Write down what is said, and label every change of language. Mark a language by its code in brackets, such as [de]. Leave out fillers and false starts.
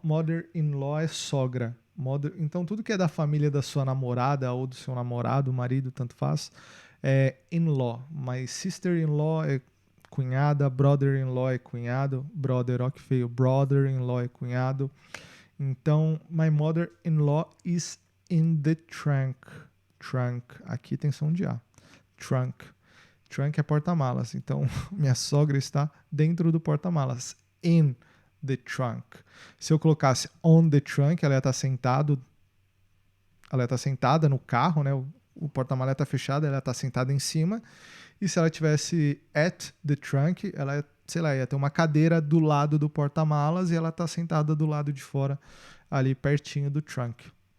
[pt] Mother-in-law é sogra. Então, tudo que é da família da sua namorada ou do seu namorado, marido, tanto faz, é in-law. My sister-in-law é cunhada. Brother-in-law é cunhado. Brother, ó que feio. Brother-in-law é cunhado. [en] Então, my mother-in-law is in the trunk. [pt] Trunk. Aqui tem som de A. Trunk. Trunk é porta-malas. Então, minha sogra está dentro do porta-malas. [en] In the trunk. [pt] Se eu colocasse [en] on the trunk, [pt] ela ia estar sentada no carro, né? O porta-malas está fechado, ela está sentada em cima. E se ela tivesse [en] at the trunk, [pt] ela, sei lá, ia ter uma cadeira do lado do porta-malas e ela está sentada do lado de fora, ali pertinho do trunk.